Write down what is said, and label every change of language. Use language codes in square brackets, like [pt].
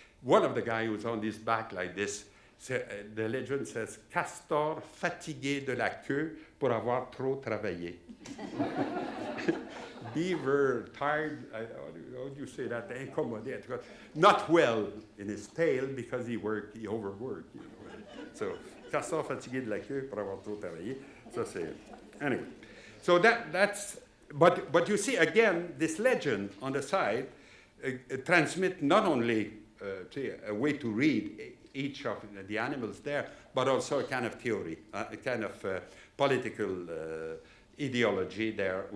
[en] One of the guys who's on his back like this, the legend says, [fr] Castor fatigué de la queue pour avoir trop travaillé. [en] Beaver, tired, how do you say that? Incommodé, not well in his tail because he overworked. You know. So, [fr] Castor fatigué de la queue pour avoir trop travaillé. [en] So, anyway. So that's, but you see, again, this legend on the side transmits not only a way to read each of the animals there, but also a kind of theory, a kind of political ideology there.